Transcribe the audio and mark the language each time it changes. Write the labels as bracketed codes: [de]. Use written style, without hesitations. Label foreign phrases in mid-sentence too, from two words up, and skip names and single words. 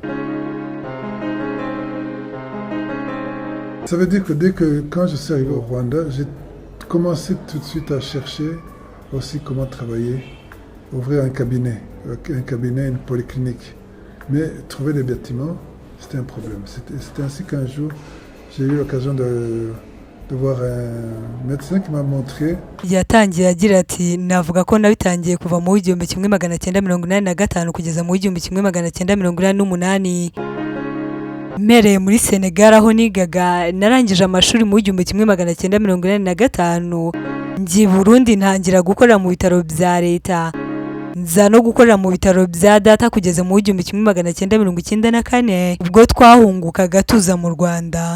[fr] Ça veut dire que quand je suis arrivé au Rwanda, j'ai commencé tout de suite à chercher aussi comment travailler, ouvrir un cabinet, une polyclinique. Mais trouver des bâtiments, c'était un problème. C'était ainsi qu'un jour, j'ai eu l'occasion de voir un médecin qui m'a montré. [rw] Yatangiye agira ati navuga ko nabitangiye kuva mu 1985 kugeza mu 1988 mereye muri Senegal aho nigaga. Narangije amashuri mu 1985 ngiye Burundi ntangira gukorera mu bitaro bya leta, nza no gukorera mu bitaro bya data kugeza mu 1994 ubwo twahungukaga tuza mu Rwanda.